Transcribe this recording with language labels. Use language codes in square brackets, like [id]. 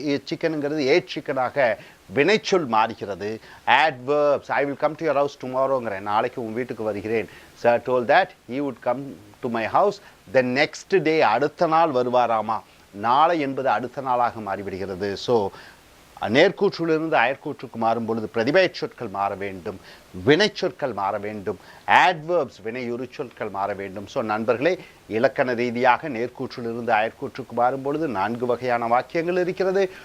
[ta] சிக்கனுங்கிறது add சிக்கனாக வினைச்சொல் மாறுகிறது. [en] adverbs, I will come to your house டுமாரோங்கிறேன். [ta] நாளைக்கு உன் வீட்டுக்கு வருகிறேன். [en] sir told that he would come to my house the next day, [ta] அடுத்த நாள் வருவாராமா. நாளை என்பது அடுத்த நாளாக மாறிவிடுகிறது. ஸோ நேர்கூற்றிலிருந்து அயற்கூற்றுக்கு மாறும் பொழுது பிரதிபெயர் சொற்கள் மாற வேண்டும், வினைச்சொற்கள் மாற வேண்டும், ஆட்வர்ப்ஸ் வினையுறு சொற்கள் மாற வேண்டும். ஸோ நண்பர்களே, இலக்கண ரீதியாக நேர்கூற்றிலிருந்து அயற்கூற்றுக்கு மாறும் பொழுது 4 வகையான வாக்கியங்கள் இருக்கிறது.